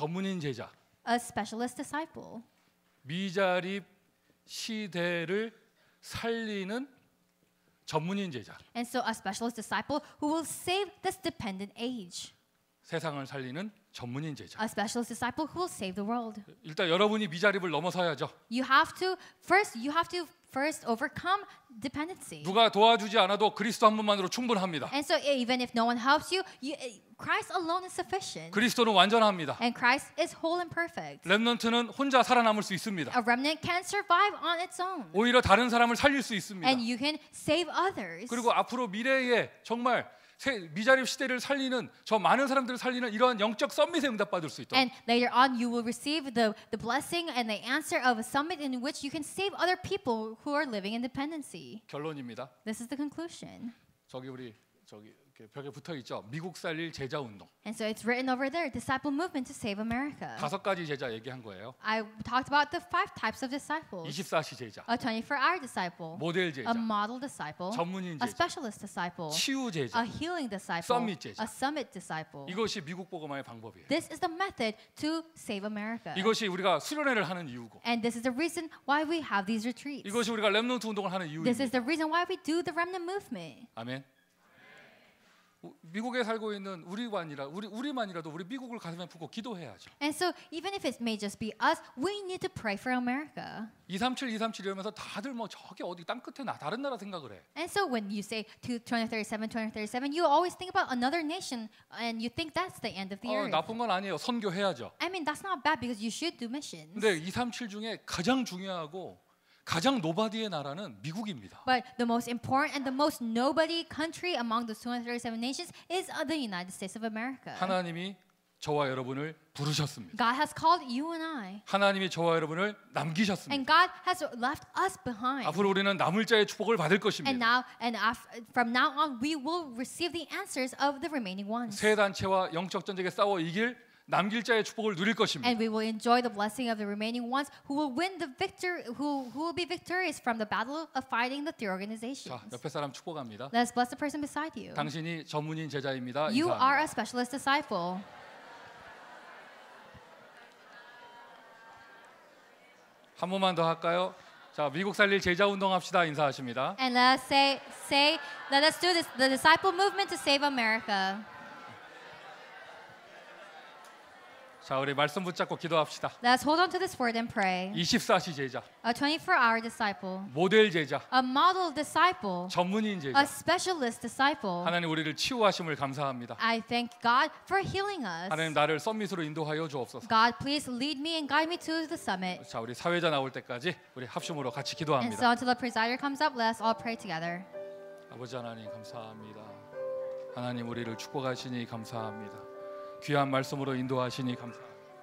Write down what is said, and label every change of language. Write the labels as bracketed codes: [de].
[ko] 전문인 제자. [en] A specialist disciple. [ko] 미자립 시대를 살리는 전문인 제자. [en] And so a specialist disciple who will save this dependent age. [ko] 세상을 살리는 전문인 제자. [en] A specialist disciple who will save the world. [ko] 일단 여러분이 미자립을 넘어서야죠. [en] You have to first overcome dependency. [ko] 누가 도와주지 않아도 그리스도 한 분만으로 충분합니다. [en] And so even if no one helps you, Christ alone is sufficient. [ko] 그리스도는 완전합니다. [en] And Christ is whole and perfect. [ko] 렘넌트는 혼자 살아남을 수 있습니다. [en] A remnant can survive on its own. [ko] 오히려 다른 사람을 살릴 수 있습니다. [en] And you can save others. [ko] 그리고 앞으로 미래에 정말 미자립 시대를 살리는 저 많은 사람들을 살리는 이러한 영적 썸밋에 응답받을 수 있도록 [en] And later on, you will receive the blessing and the answer of a summit in which you can save other people who are living in dependency. [ko] 결론입니다. [en] This is the conclusion. [ko] 저기 이렇게 벽에 붙어 있죠. 미국 살릴 제자 운동. [en] And so it's written over there, disciple movement to save America. [ko] 5가지 제자 얘기한 거예요. [en] I talked about the 5 types of disciples. [ko] 24시 제자, [en] A 24-hour disciple, [ko] 모델 제자, [en] a model disciple, [ko] 전문인 [en] a [ko] 제자, [en] specialist disciple, [ko] 치유 제자. [en] a healing disciple, [ko] Summit 제자. [en] a summit disciple. [ko] 이것이 미국 복음화의 방법이에요. [en] This is the method to save America. [ko] 이것이 우리가 수련회를 하는 이유고, [en] And this is the reason why we have these retreats. [ko] 이것이 우리가 렘넌트 운동을 하는 [en] This is [ko] 이유입니다. [en] the reason why we do the remnant movement. [ko] 아멘. 미국에 살고 있는 우리만이라도 우리 미국을 가슴에 품고 기도해야죠. [en] And so even if it may just be us, we need to pray for America. [ko] 237 이러면서 다들 뭐 저기 어디 땅 끝에 다른 나라 생각을 해. [en] And so when you say to 2037, you always think about another nation and you think that's the end of the earth. [ko] 나쁜 건 아니에요. 선교해야죠. [en] I mean, that's not bad because you should do missions. [ko] 근데 237 중에 가장 중요하고 가장 노바디의 나라는 미국입니다. [en] But the most important and the most nobody country among the 237 nations is the United States of America. [ko] 하나님이 저와 여러분을 부르셨습니다. [en] God has called you and I. [ko] 하나님이 저와 여러분을 남기셨습니다. [en] And God has left us behind. [ko] 앞으로 우리는 남을 자의 축복을 받을 [en] And [ko] 것입니다. [en] from now on, we will receive the answers of the remaining ones. [ko] 새 단체와 영적 전쟁에 싸워 이길 남길 자의 축복을 누릴 것입니다. [en] And we will enjoy the blessing of the remaining ones who will win the who will be victorious from the battle of fighting the three organizations. [ko] 자, 옆에 사람 축복합니다. [en] Let's bless the person beside you. [ko] 당신이 전문인 제자입니다. [en] You are a [ko] 인사합니다. [en] specialist disciple. [ko] 한 번만 더 할까요? 자, 미국 살릴 제자 운동합시다. 인사하십니다. [en] And let's let us do this, the disciple movement to save America. [ko] 자, 우리 말씀 붙잡고 기도합시다. [en] Let's hold on to this word and pray. [ko] 24시 제자, [en] A 24-hour disciple, [ko] 모델 제자, [en] a model disciple, [ko] 전문인 [en] a [ko] 제자. [en] specialist disciple. [ko] 하나님 우리를 치유하심을 감사합니다. [en] I thank God for healing us. [ko] 하나님 나를 썸밋으로 인도하여 주옵소서. [en] God, please lead me and guide me to the summit. [ko] 자, 우리 사회자 나올 때까지 우리 합심으로 같이 [en] And [ko] 기도합니다. [en] so until the presider comes up, let us all pray together. [ko] 아버지 하나님 감사합니다. 하나님 우리를 축복하시니 감사합니다. 귀한 말씀으로 인도하시니 감사합니다.